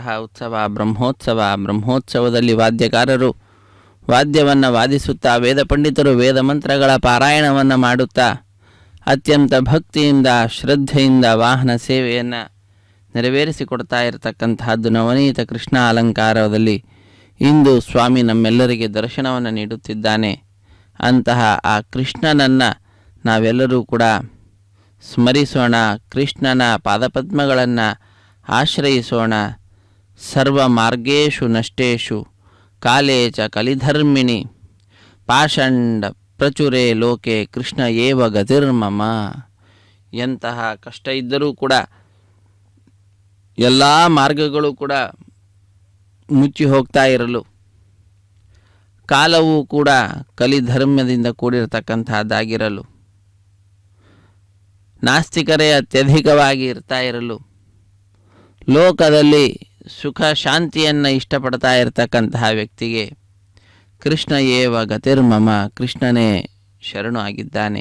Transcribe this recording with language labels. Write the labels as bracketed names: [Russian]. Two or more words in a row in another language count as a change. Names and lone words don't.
[Kannada] ಉತ್ಸವ ಬ್ರಹ್ಮೋತ್ಸವದಲ್ಲಿ ವಾದ್ಯಕಾರರು ವಾದ್ಯವನ್ನು ವಾದಿಸುತ್ತಾ ವೇದ ಪಂಡಿತರು ವೇದ ಮಂತ್ರಗಳ ಪಾರಾಯಣವನ್ನು ಮಾಡುತ್ತಾ ಅತ್ಯಂತ ಭಕ್ತಿಯಿಂದ ಶ್ರದ್ಧೆಯಿಂದ ವಾಹನ ಸೇವೆಯನ್ನು ನೆರವೇರಿಸಿಕೊಡ್ತಾ ಇರತಕ್ಕಂತಹದ್ದು ನವನೀತ ಕೃಷ್ಣ ಅಲಂಕಾರದಲ್ಲಿ ಇಂದು ಸ್ವಾಮಿ ನಮ್ಮೆಲ್ಲರಿಗೆ ದರ್ಶನವನ್ನು ನೀಡುತ್ತಿದ್ದಾನೆ. ಅಂತಹ ಆ ಕೃಷ್ಣನನ್ನು ನಾವೆಲ್ಲರೂ ಕೂಡ ಸ್ಮರಿಸೋಣ, ಕೃಷ್ಣನ ಪಾದಪದ್ಮಗಳನ್ನು ಆಶ್ರಯಿಸೋಣ. [Sanskrit] ಸರ್ವ ಮಾರ್ಗೇಶು ನಷ್ಟೇಶು ಕಾಲೇ ಚ ಕಲಿಧರ್ಮಿಣಿ ಪಾಷಂಡ ಪ್ರಚುರೇ ಲೋಕೆ ಕೃಷ್ಣ ಏವ ಗತಿರ್ಮಮ. [Kannada] ಎಂತಹ ಕಷ್ಟ ಇದ್ದರೂ ಕೂಡ ಎಲ್ಲ ಮಾರ್ಗಗಳು ಕೂಡ ಮುಚ್ಚಿ ಹೋಗ್ತಾ ಇರಲು, ಕಾಲವೂ ಕೂಡ ಕಲಿಧರ್ಮದಿಂದ ಕೂಡಿರತಕ್ಕಂತಹದ್ದಾಗಿರಲು, ನಾಸ್ತಿಕರೇ ಅತ್ಯಧಿಕವಾಗಿ ಇರ್ತಾ ಇರಲು, ಲೋಕದಲ್ಲಿ ಸುಖ ಶಾಂತಿಯನ್ನು ಇಷ್ಟಪಡ್ತಾ ಇರತಕ್ಕಂತಹ ವ್ಯಕ್ತಿಗೆ [Sanskrit] ಕೃಷ್ಣ ಏವ ಗತಿರ್ಮಮ, [Kannada] ಕೃಷ್ಣನೇ ಶರಣು ಆಗಿದ್ದಾನೆ.